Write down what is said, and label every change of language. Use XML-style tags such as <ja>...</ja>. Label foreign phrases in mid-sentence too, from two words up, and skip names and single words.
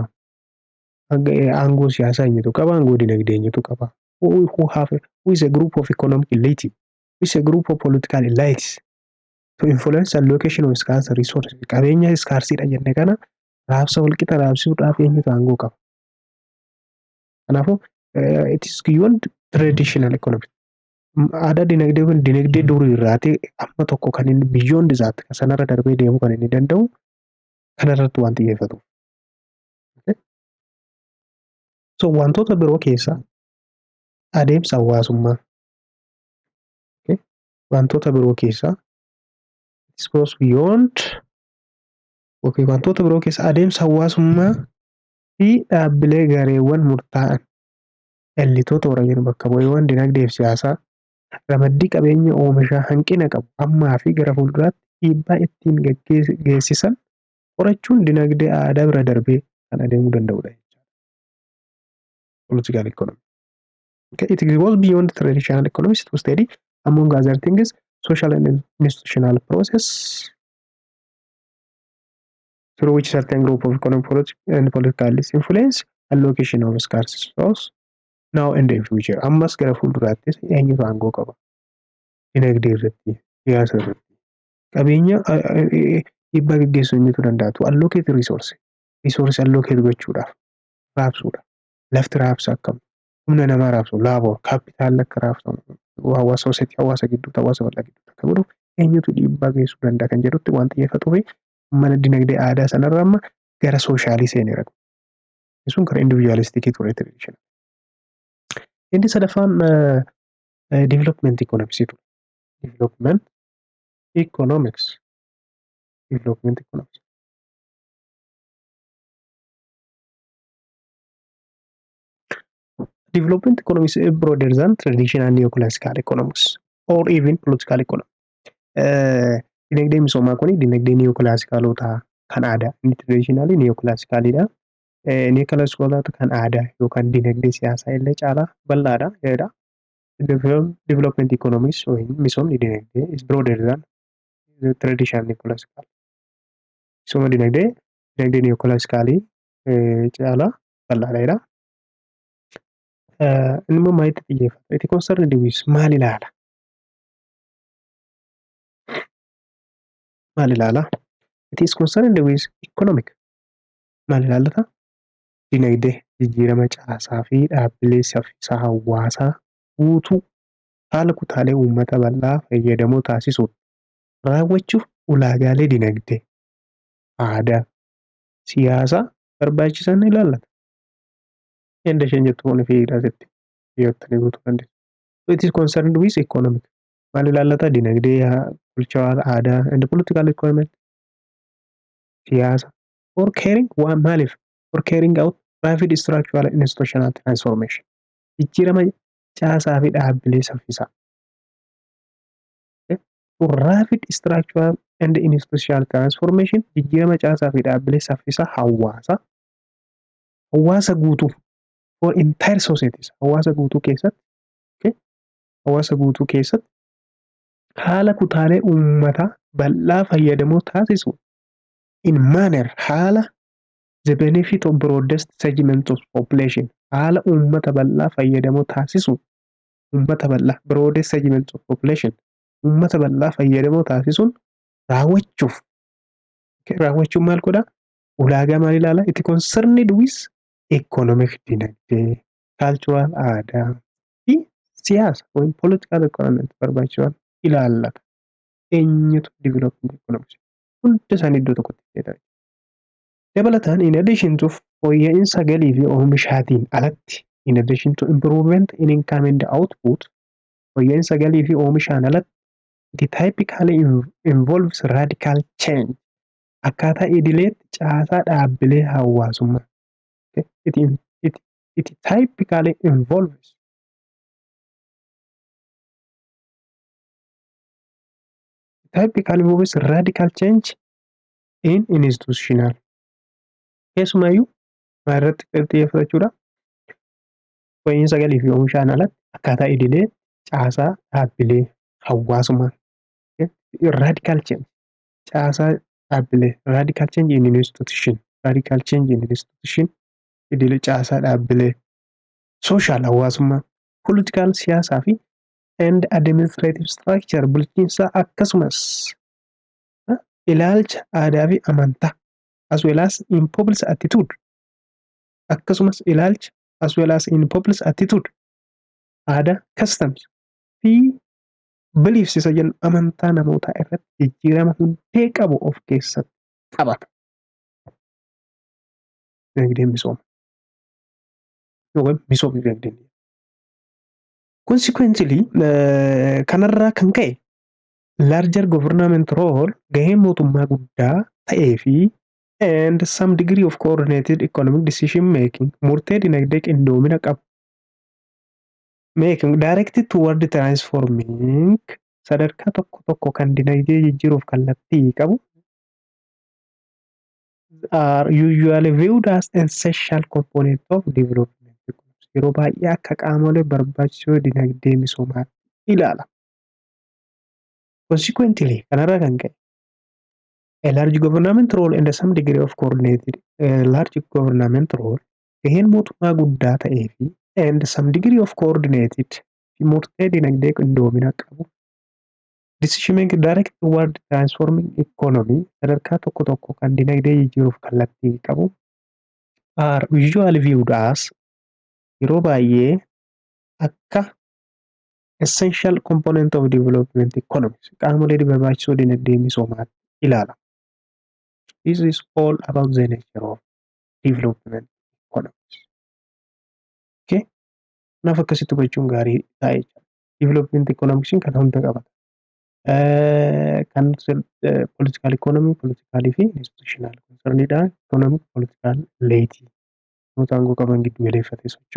<om>Aangoo siyaasaa eenyutu qaba? Aangoo dinagdee eenyutu qaba?</om> <en>Who is a group of economic elite? Who is a group of political elites to influence allocation of scarce resources?</en> <om>Qabeenya scarceedha jenne kana raabsa walqixa raabsuudhaaf eenyutu aangoo qaba?</om> <en>Kanaafuu it is beyond traditional economy.</en> <om>Aadaa dinagdee kun dinagdee durii irraati amma tokko kan inni</om> <en>beyond that</en> <om>sanarra darbee deemuu kan inni danda'u kanarratti waan xiyyeeffatuuf. So wantoota biroo keessaa adeemsa hawaasummaa wantoota biroo keessaa</om> <en>it goes beyond</en> <om>wantoota biroo keessaa adeemsa hawaasummaa fi dhaabbilee gareewwan murtaa'an ellitoota warra jennu bakka bu'eewwan dinagdee fi siyaasaa ramaddii qabeenya oomishaa hanqina qabu ammaa fi gara fuulduraatti dhiibbaa ittiin geessisan qorachuun dinagdee aadaa bira darbee kan adeemuu danda'udha.</om> <en>Political economy. It goes beyond traditional economics to study, among other things, social and institutional process through which certain group of economic and political influence allocation of scarce resources now and in future.</en> <om>Ammas gara fuulduraattis eenyutu aangoo qaba? Dinagdee irratti, siyaasa irratti, qabeenya dhiibbaa gaggeessuu eenyutu danda'a?</om> <en>To allocate resource allocate</en> <om>gochuudhaaf, raabsuudha. Lafti raabsa akkam? Humna namaa raabsu,</om> <en>labor, capital</en> <om>akka raabsamu, hawaasa gidduutti, hawaasa bal'aa gidduutti akka godhu eenyutu dhiibbaa geessuu danda'a kan jedhutti waan xiyyeeffatuu fi mana dinagdee aadaa sanarraa amma gara soshaalii seeneera. Sun karaa individualistikii ture traditional. Inni sadaffaan</om> <en>development economics</en> <om>ture.</om> <en>Development economics. Development economics is broader than traditional neoclassical economics or even political economics.</en> <om>Dinagdee misoomaa kun dinagdee neoclassicaloota kan aadaa, inni traditional neoclassicalidha. Neoclassicaloota kan aadaa yookaan dinagdee siyaasaa illee caalaa bal'aadha jedha.</om> <en>Development economics</en> <om>misoomni dinagdee</om> <en>is broader than the traditional neoclassical.</en> <om>Misooma dinagdee neoclassicalii caalaa bal'aadha jedha. Inni immoo maalitti xiyyeeffata?</om> <en>It concerned with</en> <om>maal ilaala?</om> <en>It is concerned with economic.</en> <om>Maal ilaallata? Dinagdee, jijjiirama caasaa fi dhaabbilee saffisaa hawaasaa guutuu haala kutaalee uummata bal'aa fayyadamoo taasisuun raawwachuuf ulaagaalee dinagdee, aadaa, siyaasaa barbaachisan ilaallata. Enda isheen jettu kun fiidhaasitti dhiyoottanii guutuu dandeessu.</om> <en>So it is concerned with economic.</en> <om>Maal ilaallata? Dinagdee, bulchaa aadaa</om> <en>and political economy,</en> <om>siyaasa.</om> <en>For carrying maaliif? For carrying out rapid structural and institutional transformation.</en> <om>Jijjiirama caasaa fi dhaabbilee saffisaa.</om> <en>For rapid structural and institutional transformation,</en> <om>jijjiirama caasaa fi dhaabbilee saffisaa hawaasa guutuu</om> <en>for entire societies,</en> <om>hawaasa guutuu keessatti haala kutaalee uummataa bal'aa fayyadamoo taasisu</om> <en>in manner</en> <om>haala</om> <en>the benefit of broadest segment of population</en> <om>haala uummata bal'aa fayyadamoo taasisu</om> <en>broadest segment of population</en> <om>uummata bal'aa fayyadamoo taasisuun raawwachuun maal godha? Ulaagaa maal ilaala?</om> <en>It concerned with Economic</en> <om>dinagdee, cultural aadaa fi siyaasa yookiin</om> <en>political requirement</en> <om>barbaachisan ilaallata. Eenyutu</om> <en>development economics</en> <om>hunda isaanii iddoo tokkotti fayyadamu. Dabalataan</om> <en>in addition to</en> <om>fooyya'insa galii fi oomishaatiin alatti</om> <en>in addition to improvement in income and output</en> <om>fooyya'insa galii fi oomishaan alatti</om> <en>it typically involves radical change</en> <om>akkaataa idileetti caasaa dhaabbilee hawaasummaa.</om> <en>It, it, it typically involves radical change in institutional.</en> <om>Keessumayyuu irratti xiyyeeffachuudha. Fooyya'insa galii fi oomishaan alatti akkaataa idilee caasaa dhaabbilee hawaasummaa.</om> <en>Radical change.</en> <om>Caasaa dhaabbilee.</om> <en>Radical change in institution. Radical change in institution.</en> <om>Idilee caasaa dhaabbilee. Social hawaasummaa. Political siyaasaa fi</om> <en>and administrative structure</en> <om>bulchiinsa akkasumas ilaalcha aadaa fi amantaa</om> <en>as well as in public attitude</en> <om>akkasumas ilaalcha</om> <en>as well as in public attitude</en> <om>aadaa customs fi beliefs isa jennu amantaa namootaa irratti jijjiirama hundee qabu of keessatti qabata. Dinagdeen misooma yookaan misoomni dinagdee.</om> <en>Consequently,</en> <om>kanarraa kan ka'e</om> <en>larger government role</en> <om>gaheen mootummaa guddaa ta'ee fi</om> <en>and some degree of coordinated economic decision making</en> <om>murtee dinagdee qindoomina qabu</om> <en>making directed toward transforming</en> <om>sadarkaa tokko tokko kan dinagdee jijjiiruuf kallattii qabu</om> <en>are usually viewed as essential component of development.</en> <om>Yeroo baay'ee akka qaamolee barbaachisoo dinagdee misoomaatti ilaala.</om> <en>Consequently,</en> <om>kanarraa kan ka'e</om> <en>a large government role and some degree of coordinated large government</en> <om>role gaheen mootummaa guddaa ta'ee fi</om> <en>and some degree of coordinated</en> <om>murtee dinagdee qindoomina qabu</om> <en>decision making direct toward transforming economy</en> <om>sadarkaa tokko tokko kan dinagdee jijjiiruuf kallattii qabu</om> <en>are usually viewed as</en> <om>yeroo baay'ee akka</om> <en>essential component of development economics</en> <om>qaamolee barbaachisoo dinagdee misoomaatti ilaala.</om> <en>This is all about the nature of development economics. Okay?</en> <om>Kanaaf akkasitti hubachuun gaarii ta'e.</om> <en>Development economics</en> <om>kan hunda qabata. Kan</om> <en>political economy,</en> <om>political fi institutional concernidha.</om> <en>Economic, political, laity.</en> <om>Namoota aangoo qaban giddu galeeffatee socho'a.</om>